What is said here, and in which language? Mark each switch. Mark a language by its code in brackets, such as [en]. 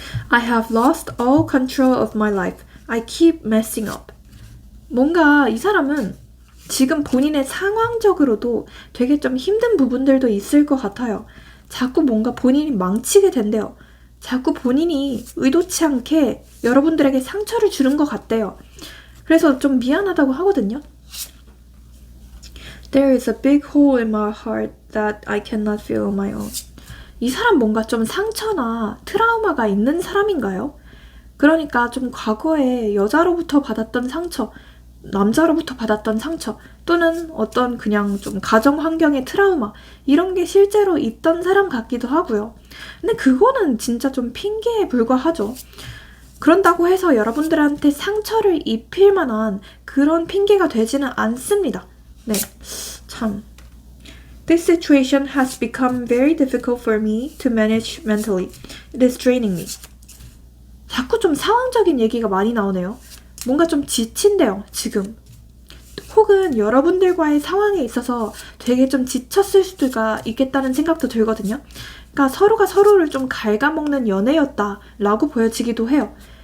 [en] I have lost all control of my life. I keep messing up. [ko] 뭔가 이 사람은 지금 본인의 상황적으로도 되게 좀 힘든 부분들도 있을 것 같아요. 자꾸 뭔가 본인이 망치게 된대요. 자꾸 본인이 의도치 않게 여러분들에게 상처를 주는 것 같대요. 그래서 좀 미안하다고 하거든요. [en] There is a big hole in my heart that I cannot feel on my own. [ko] 이 사람 뭔가 좀 상처나 트라우마가 있는 사람인가요? 그러니까 좀 과거에 여자로부터 받았던 상처, 남자로부터 받았던 상처, 또는 어떤 그냥 좀 가정 환경의 트라우마, 이런 게 실제로 있던 사람 같기도 하고요. 근데 그거는 진짜 좀 핑계에 불과하죠. 그런다고 해서 여러분들한테 상처를 입힐 만한 그런 핑계가 되지는 않습니다. 네, 참. [en] This situation has become very difficult for me to manage mentally. It is draining me. [ko] 자꾸 좀 상황적인 얘기가 많이 나오네요. 뭔가 좀 지친대요, 지금. 혹은 여러분들과의 상황에 있어서 되게 좀 지쳤을 수가 있겠다는 생각도 들거든요. 그러니까 서로가 서로를 좀 갉아먹는 연애였다라고 보여지기도 해요.